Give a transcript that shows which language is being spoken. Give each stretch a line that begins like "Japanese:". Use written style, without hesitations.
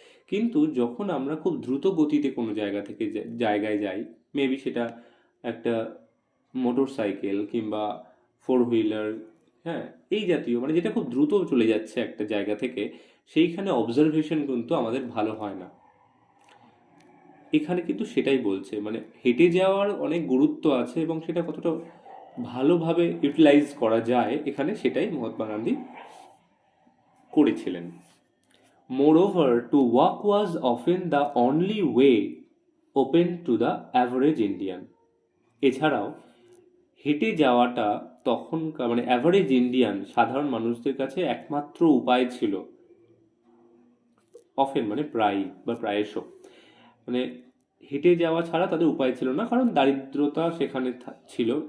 Bangla: কিন্তু যখন আমরা খুব দ্রুত গতিতে কোনো জায়গা থেকে জায়গায় যাই, মেবি সেটা একটা মোটর সাইকেল কিংবা ফোর হুইলার, হ্যাঁ, এই জাতীয় মানে যেটা খুব দ্রুত চলে যাচ্ছে একটা জায়গা থেকে, সেইখানে অবজারভেশন কিন্তু আমাদের ভালো হয় না। এখানে কিন্তু সেটাই বলছে, মানে হেঁটে যাওয়ার অনেক গুরুত্ব আছে এবং সেটা কতটা ভালোভাবে ইউটিলাইজ করা যায় এখানে, সেটাই মহাত্মা গান্ধী করেছিলেন।
English: Moreover, to walk was often the only way open to the average Indian.
Bangla: এছাড়াও হেঁটে যাওয়াটা তখনকার মানে অ্যাভারেজ ইন্ডিয়ান, সাধারণ মানুষদের কাছে একমাত্র উপায় ছিল। অফেন মানে প্রায় বা প্রায়শ, মানে হেঁটে যাওয়া ছাড়া তাদের উপায় ছিল না, কারণ দারিদ্রতা সেখানে ছিল।